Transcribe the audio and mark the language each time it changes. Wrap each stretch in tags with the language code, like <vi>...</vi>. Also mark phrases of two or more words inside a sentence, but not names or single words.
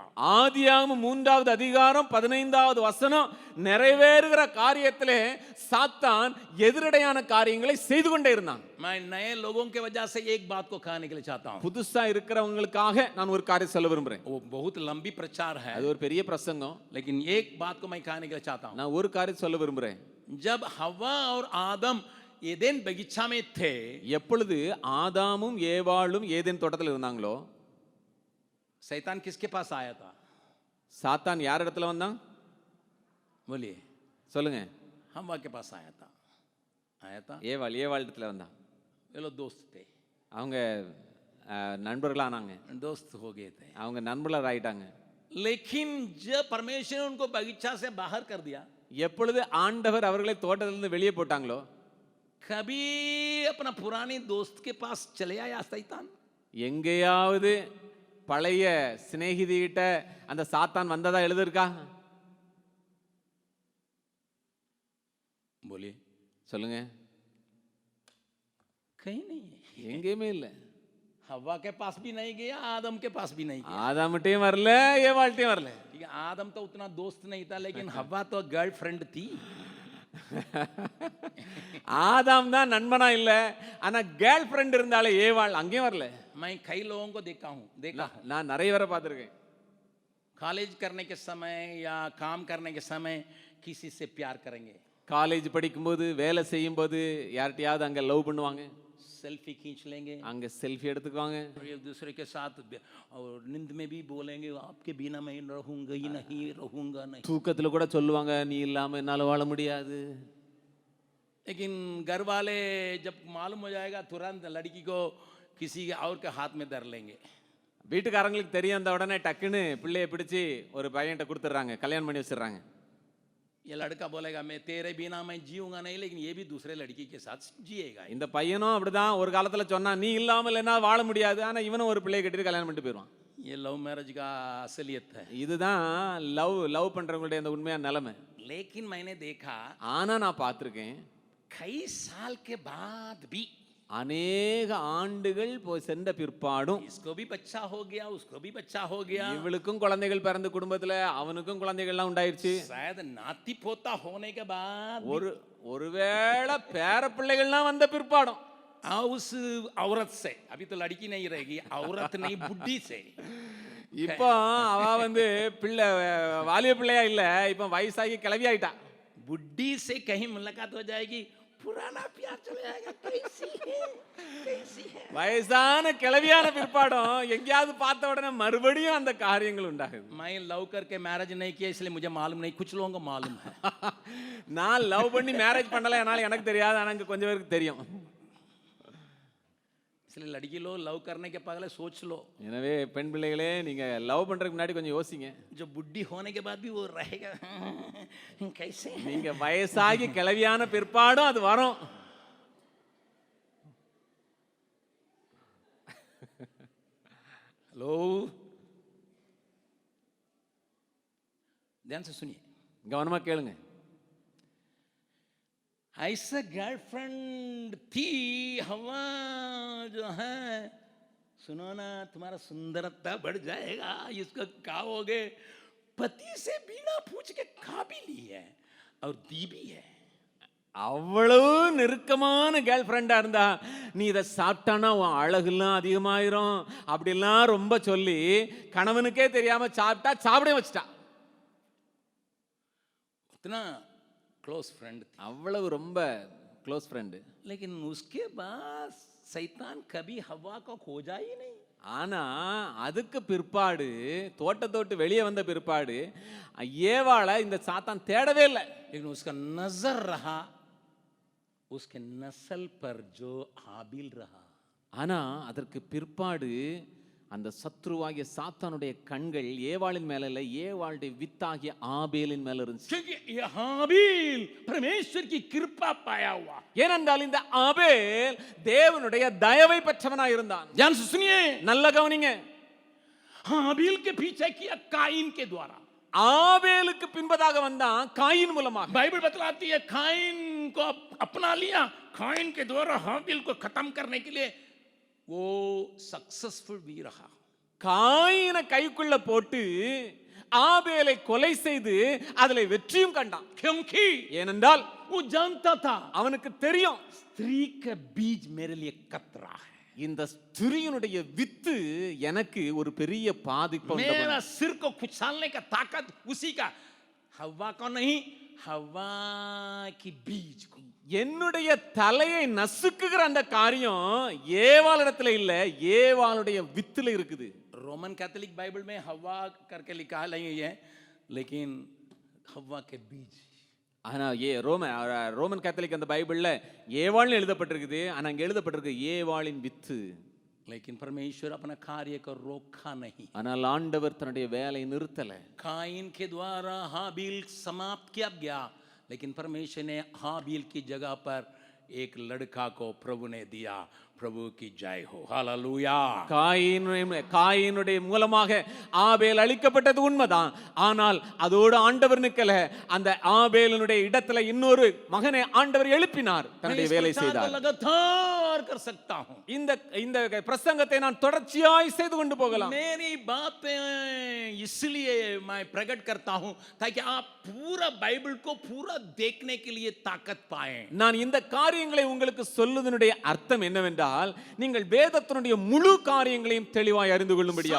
<ta>ஆதியாகமம் 3வது அதிகாரம் 15வது வசனம் நிறைவேறுகிற காரியத்திலே சாத்தான் எதிரடையான காரியங்களை செய்து கொண்டே இருந்தான்.</ta> <hi>मैं नए लोगों के वजह से एक बात को कहने के लिए चाहता हूं.</hi> <ta>புதுசா இருக்கிறவங்களுக்காக நான் ஒரு காரியம் சொல்ல விரும்புறேன்.</ta> <hi>वो बहुत लंबी प्रचार है,</hi> <ta>அது ஒரு பெரிய பிரசங்கம்.</ta> <hi>लेकिन एक बात को मैं कहने के लिए चाहता हूं.</hi> <ta>நான் ஒரு காரியம் சொல்ல விரும்புறேன்.</ta> <hi>जब हव्वा और आदम एदेन बगीचा में थे,</hi> <ta>எப்பொழுது ஆதாமும் ஏவாளும் ஏதேன் தோட்டத்தில் இருந்தாங்களோ,</ta> <hi>शैतान किसके पास आया था?</hi> <ta>சாத்தான் யார் இடத்துல வந்தான்?</ta> <hi>बोलिए.</hi> <ta>சொல்லுங்க.</ta> <hi>हव्वा के पास आया था.</hi> <ta>ஏவாள் இடத்துல வந்தான்.</ta> <hi>ये लोग दोस्त थे,</hi> <ta>அவங்க நண்பர்களானாங்க.</ta> <hi>दोस्त हो गए थे.</hi> <ta>அவங்க நண்பர்களாக ஆயிட்டாங்க.</ta> <hi>लेकिन जब परमेश्वर ने उनको बगीचा से बाहर कर दिया,</hi> <ta>எப்பொழுது ஆண்டவர் அவர்களை தோட்டத்திலிருந்து வெளியே போட்டாங்களோ,</ta> <hi>कभी अपना पुरानी दोस्त के पास चले आया शैतान?</hi> <ta>எங்கேயாவது பழைய சிநேகிதிகிட்ட அந்த சாத்தான் வந்ததா எழுதிருக்கா?</ta> <hi>बोलिए.</hi> <ta>சொல்லுங்க.</ta> <hi>कहीं नहीं,</hi> <ta>எங்கேயுமே இல்லை.</ta> <hi>हवा के पास भी नहीं गया, आदम के पास भी नहीं गया.</hi> <ta>ஆதாம்கிட்டயும் வரல, ஏவாள்கிட்டயும் வரல.</ta> <hi>ठीक है, आदम तो उतना दोस्त नहीं था, लेकिन हवा तो गर्लफ्रेंड थी.</hi> <ta>ஆதாம் தான் நண்பனா இல்ல, ஆனா</ta> <en>girl friend</en> <ta>இருந்தாலே ஏவாள் அங்கேயும் வரல.</ta> <hi>मैं कई लोगों को देखा हूं.</hi> <ta>நான் நிறைய பேரை பார்த்திருக்கேன்.</ta> <hi>कॉलेज करने के समय या काम करने के समय किसी से प्यार करेंगे,</hi> <ta>காலேஜ் படிக்கும்போது வேலை செய்யும்போது யார்கிட்டயாவது அங்க லவ் பண்ணுவாங்க,</ta> <hi>सेल्फी खींच लेंगे,</hi> <ta>அங்க செல்ஃபி எடுத்துக்குவாங்க,</ta> <hi>एक दूसरे के साथ और नींद में भी बोलेंगे आपके बिना मैं रहूंगा ही नहीं, रहूंगा नहीं.</hi> <ta>தூக்கத்துல கூட சொல்லுவாங்க நீ இல்லாம என்னால வாழ முடியாது.</ta> <hi>लेकिन घर वाले जब मालूम हो जाएगा तुरंत लड़की को किसी और के हाथ में धर लेंगे.</hi> <ta>வீட்டுக்காரங்களுக்கு தெரியும், அந்த உடனே டக்குன்னு பிள்ளைய பிடிச்சி ஒரு பையன்கிட்ட கொடுத்துட்றாங்க, கல்யாணம் பண்ணி வச்சிடுறாங்க.</ta> <hi>ये लड़का बोलेगा मैं तेरे बिना मैं जीऊंगा नहीं, लेकिन ये भी दूसरे लड़की के साथ जिएगा.</hi> <ta>இந்த பையனும் அப்படிதான் ஒரு காலத்துல சொன்னா நீ இல்லாமல் என்ன வாழ முடியாது, ஆனா இவனும் ஒரு பிள்ளையை கட்டிட்டு கல்யாணம் பண்ணிட்டு போயிடுவான்.</ta> <hi>ये</hi> <en>love marriage</en> <hi>का असलियत है.</hi> <ta>இதுதான் லவ் பண்றவங்களுடைய அந்த உண்மையான நிலைமை.</ta> <hi>लेकिन मैंने देखा</hi> <ta>ஆனா நான் பார்த்திருக்கேன்,</ta> <hi>कई साल के बाद भी</hi> <ta>அநேக ஆண்டுகள் போய் சென்ற பிற்பாடும்</ta> <hi>इसको भी बच्चा हो गया, उसको भी बच्चा हो गया,</hi> <ta>இவளுக்கும் குழந்தைகள் பிறந்து குடும்பத்துல அவனுக்கும் குழந்தைகள்லாம் உண்டாயிருச்சு.</ta> <hi>शायद नाती पोता होने के बाद</hi> <ta>ஒருவேளை பேர பிள்ளைகள்லாம் வந்த பிற்பாடும்</ta> <hi>उस औरत से, अभी तो लड़की नहीं रहेगी, औरत नहीं बुढ़ी से,</hi> <ta>இப்போ அவ பிள்ளை வாலிய பிள்ளையா இல்ல, இப்ப வயசாகி கிளவி ஆயிட்டா.</ta> <hi>बुढ़ी से कहीं मुलाकात हो जाएगी, पुराना प्यार चले जाएगा. कैसी है, कैसी है.</hi> <ta>வயசான கிளவியான பிற்பாடும் எங்கேயாவது பார்த்த உடனே மறுபடியும் அந்த காரியங்கள் உண்டாகுது.</ta> <hi>मैं लव करके मैरिज नहीं किया इसलिए मुझे मालूम नहीं, कुछ लोगों को मालूम है.</hi> <ta>நான் லவ் பண்ணி மேரேஜ் பண்ணல, அதனால எனக்கு தெரியாது, ஆனா இங்க கொஞ்சம் பேருக்கு தெரியும்.</ta> <hi>इसलिए लड़की लो लव करने के पहले सोच लो.</hi> <ta>எனவே பெண் பிள்ளைகளே நீங்க லவ் பண்றதுக்கு முன்னாடி கொஞ்சம் யோசிங்க.</ta> <hi>जो बुढ़ी होने के बाद भी वो रहेगा कैसे.</hi> <ta>நீங்க வயசாகி கிளவியான பிற்பாடும் அது வரும்.</ta> <hi>हेलो, ध्यान से सुनिए,</hi> <ta>கவனமா கேளுங்க.</ta> <hi>ऐसा गर्लफ्रेंड थी हवा जो है, सुनो ना तुम्हारा सुंदरता बढ़ जाएगा, इसको खाओगे, पति से बिना पूछ के खा भी ली है और दी भी है.</hi> <ta>அவ்வளவு நெருக்கமான</ta> <en>girlfriend</en> <ta>இருந்தா நீ இதை சாப்பிட்டானா உன் அழகுலாம் அதிகமாயிரும் அப்படிலாம் ரொம்ப சொல்லி கணவனுக்கே தெரியாம சாப்பிட்டா சாப்பிட வச்சுட்டா.</ta> <hi>उतना</hi> <en>close friend</en> <hi>थी,</hi> <ta>அவ்வளவு ரொம்ப</ta> <en>close friend.</en> <hi>लेकिन उसके बाद शैतान कभी हवा को खोजा ही नहीं.</hi> <ta>ஆனா அதுக்கு பிற்பாடு தோட்டத்தோட்டு வெளியே வந்த பிற்பாடு ஏவாளை இந்த சாத்தான் தேடவே இல்லை.</ta> <hi>लेकिन उसका नजर रहा उसके नस्ल पर जो हाबिल रहा.</hi> <ta>ஆனா அதற்கு பிற்பாடு அந்த சத்ருவாகிய சாத்தானுடைய கண்கள் ஏவாளின் மேல இல்ல, ஏவாளுடைய வித்தாகிய ஆபேலின் மேல இருந்துச்சு.</ta> <hi>क्योंकि ये हाबिल परमेश्वर की कृपा पाया हुआ.</hi> <ta>ஏனென்றால் இந்த ஆபேல் தேவனுடைய தயவை பெற்றவனாய் இருந்தான்.</ta> <hi>ध्यान से सुनिए,</hi> <ta>நல்ல கவனிங்க.</ta> <hi>हाबिल के पीछे किया काइन के द्वारा.</hi> <ta>ஆபேலுக்கு பின்பதாக வந்தான் காயின் மூலமாக.</ta> <hi>बाइबल बतलाती है काइन को अपना लिया, काइन के द्वारा हाबिल को खत्म करने के लिए वो सक्सेसफुल भी रहा।</hi> <ta>காயினை கைக்குள்ள போட்டு ஆபேலை கொலை செய்து அதிலே வெற்றியும் கண்டான்.</ta> <hi>क्योंकि</hi> <ta>ஏனென்றால்</ta> <hi>वो जानता था</hi> <ta>அவனுக்கு தெரியும்</ta> <hi>स्त्री का बीज मेरे लिए खतरा है,</hi> <ta>இந்த ஸ்திரீயினுடைய வித்து எனக்கு ஒரு பெரிய பாதிப்பை உண்டு பண்ணும்.</ta> <hi>मेरा सिर को कुचलने का ताकत उसी का, हवा को नहीं, हवा की बीज को।</hi> <ta>என்னுடைய தலையை நசுக்குகிற அந்த காரியம் ஏவாளிடத்துல இல்ல, ஏவாளுடைய வித்துல இருக்குது.</ta> <hi>रोमन कैथोलिक बाइबल में हवा करके लिखा है नहीं है, लेकिन हवा के बीज।</hi> <ta>ஆனா ரோமன் கேத்தலிக் அந்த பைபிள்ல ஏவாள்னு எழுதப்பட்டிருக்குது, ஆனா அங்க எழுதப்பட்டிருக்கு ஏவாளின் வித்து.</ta> <hi>लेकिन परमेश्वर अपना कार्य को रोका नहीं,</hi> <ta>ஆனால் ஆண்டவர் தன்னுடைய வேலையை நிறுத்தல.</ta> <hi>काइन के द्वारा हाबिल समाप्त किया गया, लेकिन परमेश्वर ने हाबिल की जगह पर एक लड़का को प्रभु ने दिया। प्रभु की जय हो, हालेलुया।</hi> <ta>காயினுடைய மூலமாக ஆபேல் அழிக்கப்பட்டது உண்மைதான், ஆனால் அதோடு ஆண்டவர் நிக்கல, அந்த ஆபேலினுடைய இடத்துல இன்னொரு மகனை ஆண்டவர் எழுப்பினார், தன்னுடைய வேலை செய்தார்.</ta> <hi>लगातार कर सकता हूं,</hi> <ta>இந்த பிரசங்கத்தை நான் தொடர்ச்சியாய் செய்து கொண்டு போகலாம்.</ta> <hi>मेरी बातें इसलिए मैं प्रकट करता हूं ताकि आप पूरा बाइबल को पूरा देखने के लिए ताकत पाएं।</hi> <ta>நான் இந்த காரியங்களை உங்களுக்கு சொல்லுவதனுடைய அர்த்தம் என்னவென்றால், நீங்கள் வேதத்தினுடைய முழு காரியங்களையும் தெளிவாய் அறிந்து கொள்ளும்படியா.</ta>